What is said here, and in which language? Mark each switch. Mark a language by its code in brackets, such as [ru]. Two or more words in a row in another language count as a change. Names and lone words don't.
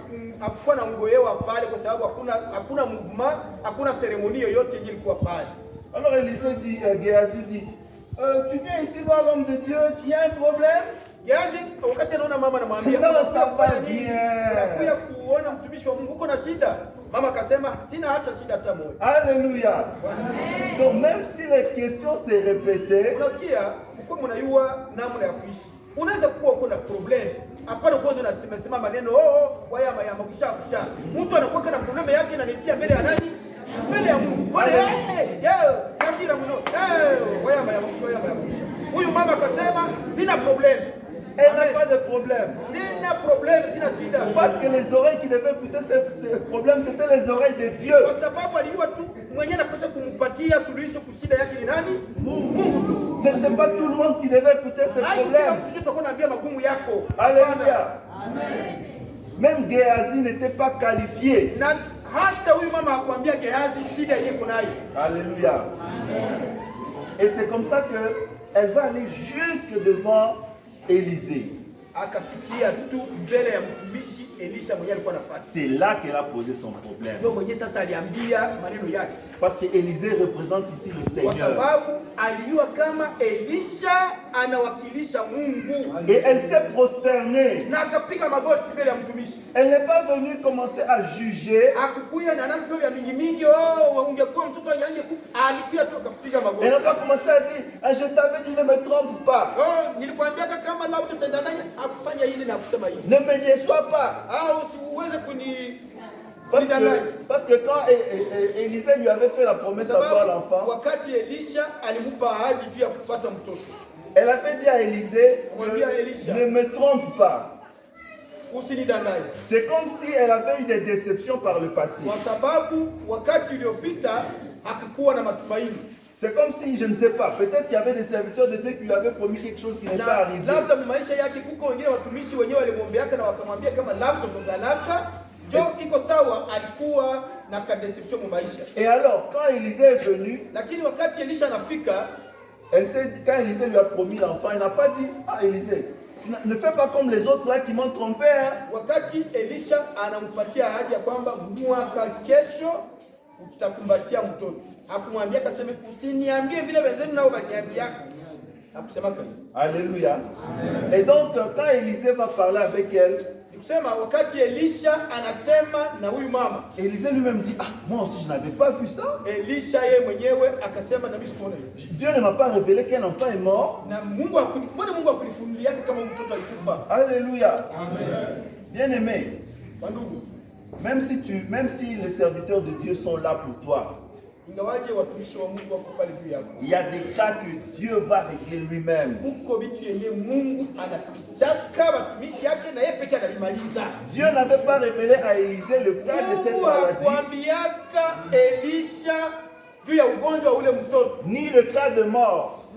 [fr] Alors Élisée dit, Géasi dit, tu viens ici voir l'homme de Dieu, il y a un problème? Non, ça va bien. Alléluia. Donc même si les questions se répétaient, [sw] unaweza kuwa uko na problem hapana, kwanza unasema maneno mtu anakuwa na problem yake na nitia mbele ya nani? Mbele ya Mungu. hasira mno. Wayama ya mwisho. Huyu mama akasema sina problème. [fr] Elle n'a pas de problème. [sw] Sina problème, sina shida. [fr] Parce que les oreilles qui devaient écouter ce problème, c'était les oreilles de Dieu. [sw] Kwa sababu alijua tu mwenyewe anapaswa kumpatia suluhisho kushida yake ni nani? Mungu tu. [fr] Ce n'était pas tout le monde qui devait écouter ce problème. [sw] Mtu tutakuwa naambia magumu yako. Alléluia. [fr] Même Géasi n'était pas qualifié. [sw] Na hata huyu mama akwambia Gehazi shida yake nayo. Alléluia. [fr] Et c'est comme ça que elle va aller jusque devant Élisée. [sw] Akafikia tu mbele ya mtumishi Elisha mwenyewe alikuwa nafasi. [fr] C'est là qu'elle a posé son problème. [sw] Ndio mwenyewe sasa aliambia maneno yake. [fr] Parce que Élisée représente ici le [sw] Kwa [fr] Seigneur. [sw] sababu alijua kama Elisha anawakilisha Mungu. [fr] Et elle s'est prosternée. [sw] Na akapiga magoti mbele ya mtumishi. [fr] Elle n'est pas venue commencer à juger. [sw] Akukuya na nazo ya mingi ungekuwa mtoto angekufa. Alikuja tu akapiga magoti. [fr] Elle n'a pas commencé à dire je t'avais dit ne me trompe pas. [sw] Nilikwambia kama labda tutadanganya akufanya hili na kusema hili. [fr] Ne me déçois pas. [sw] Usiweze kuni [fr] Parce que quand Élisée lui avait fait la promesse d'avoir l'enfant, [sw] wakati Elisha alimupa ahadi juu ya kupata mtoto. [fr] Elle avait dit à Élisée, ne me trompe pas. [sw] Usinidanganye. [fr] C'est comme si elle avait eu des déceptions par le passé. [sw] Kwa sababu wakati uliopita akakuwa na matumaini. [fr] C'est comme si, je ne sais pas, peut-être qu'il y avait des serviteurs de Dieu qui lui avaient promis quelque chose qui n'est pas arrivé. [sw] Labda maisha yake kuko wengine watumishi wenyewe walimwombeaka na wakamwambia kama labda utazalaka. Jo iko sawa, alikuwa na kadeception mu maisha. [fr] Et alors, quand Élisée est venu, [sw] lakini wakati Elisha anafika, [fr] quand Élisée lui a promis l'enfant, il n'a pas dit Élisée, tu ne fais pas comme les autres là qui m'ont trompé. [sw] Wakati Elisha anampatia ahadi ya kwamba mwaka kesho utakumbatia mtoto. Hakumwambia akasema usiniambie vile wenzenu nao basiambia. Hakusema kama. Alléluia. [fr] Et donc quand Élisée va parler avec elle, [sw] nikusema wakati Elisha anasema na huyu mama, [fr] Élisée lui-même dit moi aussi je n'avais pas vu ça. [sw] Elisha yeye mwenyewe akasema na mimi sikuona hiyo. [fr] Dieu ne m'a pas révélé qu'un enfant est mort. [sw] Na Mungu akunifunulia kama mtoto alikufa. [fr] Alléluia. Amen. Bien-aimé, [sw] wandugu, [fr] même si les serviteurs de Dieu sont là pour toi, il y a des cas que Dieu va régler lui-même. Dieu n'avait pas révélé à Élisée le cas de cette maladie, ni le cas de mort.